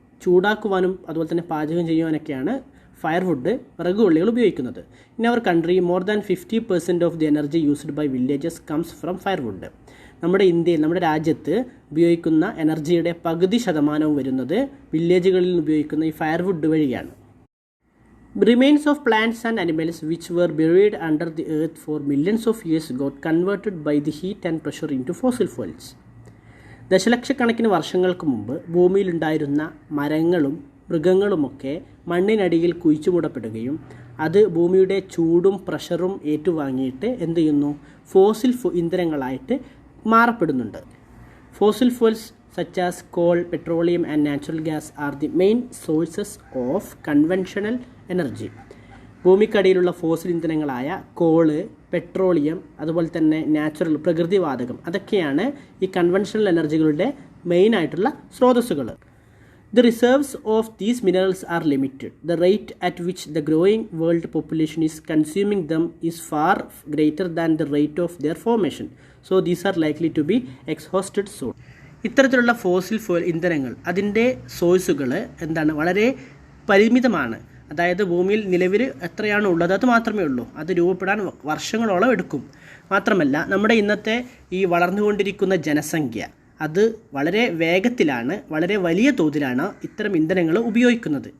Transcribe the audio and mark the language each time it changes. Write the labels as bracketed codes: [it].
[ml] ചൂടാക്കുവാനും അതുപോലെ തന്നെ പാചകം ചെയ്യുവാനൊക്കെയാണ് ഫയർവുഡ്, വിറക് കൊള്ളികൾ ഉപയോഗിക്കുന്നത്. [en] In our country more than 50% of the energy used by villages comes from firewood. [ml] നമ്മുടെ ഇന്ത്യയിൽ, നമ്മുടെ രാജ്യത്ത് ഉപയോഗിക്കുന്ന എനർജിയുടെ പകുതി ശതമാനവും വരുന്നത് വില്ലേജുകളിൽ ഉപയോഗിക്കുന്ന ഈ ഫയർവുഡ് വഴിയാണ്. [en] Remains of plants and animals which were buried under the earth for millions of years got converted by the heat and pressure into fossil fuels. [ml] ദശലക്ഷക്കണക്കിന് വർഷങ്ങൾക്ക് മുമ്പ് ഭൂമിയിലുണ്ടായിരുന്ന മരങ്ങളും മൃഗങ്ങളുമൊക്കെ മണ്ണിനടിയിൽ കുഴിച്ചുമൂടപ്പെടുകയും അത് ഭൂമിയുടെ ചൂടും പ്രഷറും ഏറ്റുവാങ്ങിയിട്ട് എന്ത് ചെയ്യുന്നു, fossil ഇന്ധനങ്ങളായിട്ട് മാറപ്പെടുന്നുണ്ട്. [en] Fossil fuels such as coal, petroleum and natural gas are the main sources of conventional energy. [ml] ഭൂമിക്കടിയിലുള്ള fossil ഇന്ധനങ്ങളായ call, petroleum, അതുപോലെ തന്നെ നാച്ചുറൽ പ്രകൃതിവാതകം, അതൊക്കെയാണ് ഈ കൺവെൻഷണൽ എനർജികളുടെ മെയിൻ ആയിട്ടുള്ള സ്രോതസ്സുകൾ. [en] The reserves of these minerals are limited. The rate at which the growing world population is consuming them is far greater than the rate of their formation. So these are likely to be exhausted soon. [ml] ഇത്തരത്തിലുള്ള fossil fuel ഇന്ധനങ്ങൾ, അതിൻ്റെ സോഴ്സുകൾ വളരെ പരിമിതമാണ്. അതായത് ഭൂമിയിൽ നിലവിൽ എത്രയാണ് ഉള്ളത് അത് മാത്രമേ ഉള്ളൂ. അത് രൂപപ്പെടാൻ വർഷങ്ങളോളം എടുക്കും. മാത്രമല്ല നമ്മുടെ ഇന്നത്തെ ഈ വളർന്നുകൊണ്ടിരിക്കുന്ന ജനസംഖ്യ അത് വളരെ വേഗത്തിലാണ്, വളരെ വലിയ തോതിലാണ് ഇത്തരം ഇന്ധനങ്ങൾ ഉപയോഗിക്കുന്നത്.